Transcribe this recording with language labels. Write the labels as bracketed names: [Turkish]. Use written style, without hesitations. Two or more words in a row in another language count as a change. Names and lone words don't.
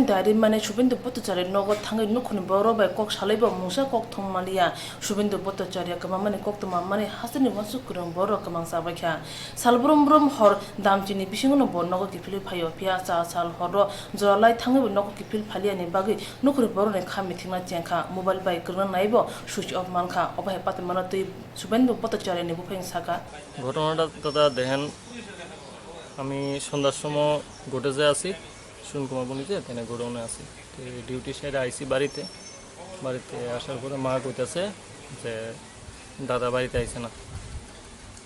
[Kok Borok] दारि माने सुबेंद्र भट्टाचार्य नगद थांगै नुखुनि बरबाय कक सालाइबा मुंसा कक थंमालिया सुबेंद्र भट्टाचार्य कमामाने कक तमा माने हासनि वासुकुरं बर कमां साबाख्या सालब्रम ब्रम हर दामचिनि बिसिंगनो बरनगो किफिल फायो पिया सा साल हर जरालाय थांगै नगो किफिल फालियानि बागै नुखुनि बरने खामि थिंना चेंखा मोबाइल बाइ करना नाइबो सुइच अफ मानखा अबाय पाते मानतै सुबेंद्र भट्टाचार्यनि बुफें साका [Bangla] ঘটনাটা দাদা দেখেন আমি সন্ধ্যার সময় গোটেজে আছি সুনকুমারবনিতে এখানে গোডাউনে আছি, তো ডিউটি সাইডে আইসি বাড়িতে আসার পরে মা কইতেছে যে দাদা বাড়িতে আইসে না, তো